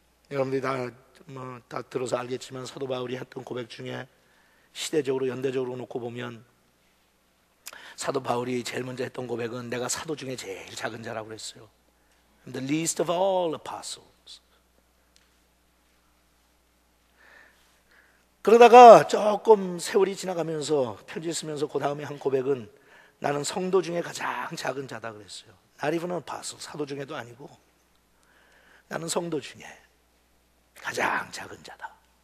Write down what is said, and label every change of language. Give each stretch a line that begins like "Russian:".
Korean: 여러분들이 다 들어서 알겠지만 사도 바울이 했던 고백 중에 시대적으로 연대적으로 놓고 보면 사도 바울이 제일 먼저 했던 고백은 내가 사도 중에 제일 작은 자라고 그랬어요.
English: I'm the least of all apostles.
Korean: 그러다가 조금 세월이 지나가면서 편지 쓰면서 그 다음에 한 고백은 나는 성도 중에 가장 작은 자다 그랬어요.
English: Not even an apostle,
Korean: 사도 중에도 아니고 나는 성도 중에 가장 작은 자다.